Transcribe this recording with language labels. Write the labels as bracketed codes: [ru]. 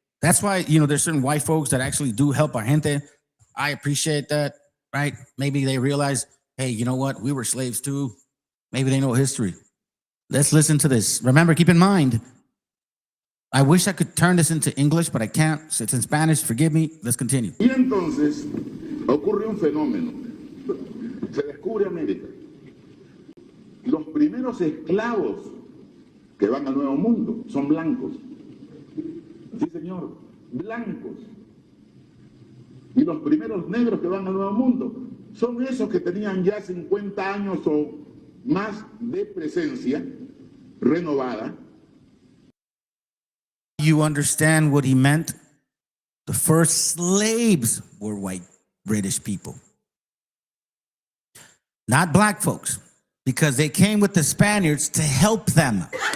[en] That's why, you know, there's certain white folks that actually do help our gente. I appreciate that, right? Maybe they realize, hey, you know what? We were slaves too. Maybe they know history. Let's listen to this. Remember, keep in mind, I wish I could turn this into English, but I can't. So it's in Spanish. Forgive me. Let's continue. [es] Y entonces ocurre un fenómeno. Se descubre América. Los primeros esclavos que van al Nuevo Mundo son blancos. Sí, señor, blancos. Y los primeros negros que van al Nuevo Mundo son esos que tenían ya 50 años o más de presencia renovada. [en] You understand what he meant? The first slaves were white British people, not black folks, because they came with the Spaniards to help them.